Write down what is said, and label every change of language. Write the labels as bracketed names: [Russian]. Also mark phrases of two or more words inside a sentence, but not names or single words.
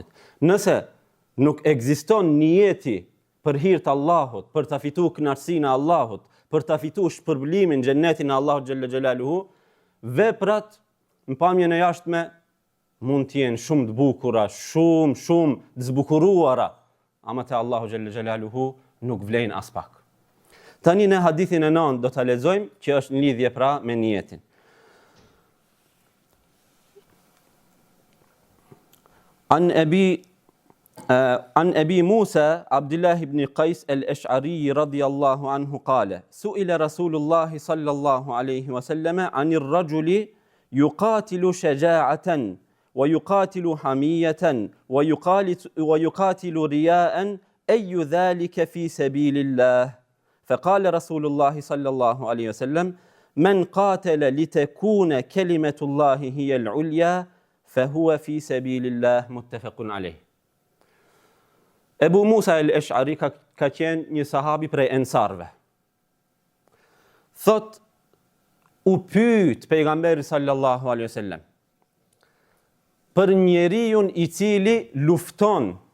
[Albanian] Nëse nuk ekziston niyeti për hir të Allahut, për ta fituar kënaqësinë e Allahut, për ta fituar shpërblimin, xhennetin e Allahut [Arabic] جل جلاله, [Albanian] veprat në pamjen e jashtme mund të jenë shumë të bukura, shumë të zbukuruara, ama te Allahu [Arabic] جل جلاله [Albanian] nuk vlen as pak. Tani në hadithin e 9 do ta lexojmë, që është në lidhje pra me niyetin. [Arabic] عن أبي موسى عبد الله بن قيس الأشعري رضي الله عنه قال: سئل رسول الله صلى الله عليه وسلم عن الرجل يقاتل شجاعة ويقاتل حمية ويقاتل رياء أي ذلك في سبيل الله؟ فقال رسول الله صلى الله عليه وسلم: من قاتل لتكون كلمة الله هي العليا فهو في سبيل الله متفق عليه. [Albanian] Ebu Musa el-Esh'ari ka qenë një sahabi prej ensarve. Thot, u pyet pejgamberi [Arabic] صلى الله عليه وسلم [Albanian] për njeriun i cili lufton.